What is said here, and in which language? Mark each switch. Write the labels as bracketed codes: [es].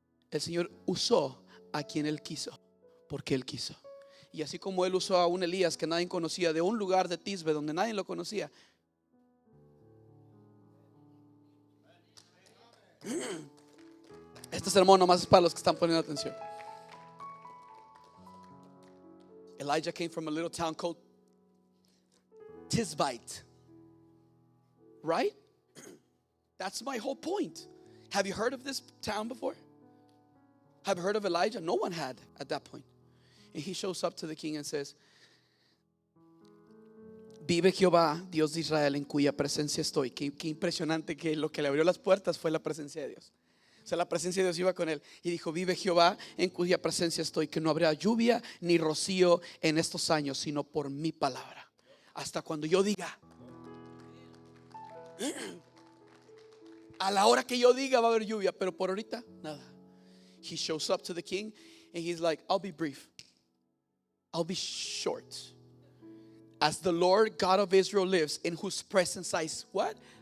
[es] El Señor usó a quien Él quiso, porque Él quiso. Y así como Él usó a un Elías que nadie conocía, de un lugar de Tisbe donde nadie lo conocía. Este sermón nomás es para los que están poniendo atención. [en] Elijah came from a little town called Tisbite. Right? That's my whole point. Have you heard of this town before? Have you heard of Elijah? No one had at that point. And he shows up to the king and says, [es] vive Jehová, Dios de Israel, en cuya presencia estoy. Qué impresionante que lo que le abrió las puertas fue la presencia de Dios. O sea, la presencia de Dios iba con él. Y dijo, vive Jehová, en cuya presencia estoy, que no habrá lluvia ni rocío en estos años, sino por mi palabra. Hasta cuando yo diga. A la hora que yo diga va a haber lluvia, pero por ahorita, nada. [en] He shows up to the king and he's like, I'll be brief. I'll be short. As the Lord God of Israel lives, in whose presence I stand.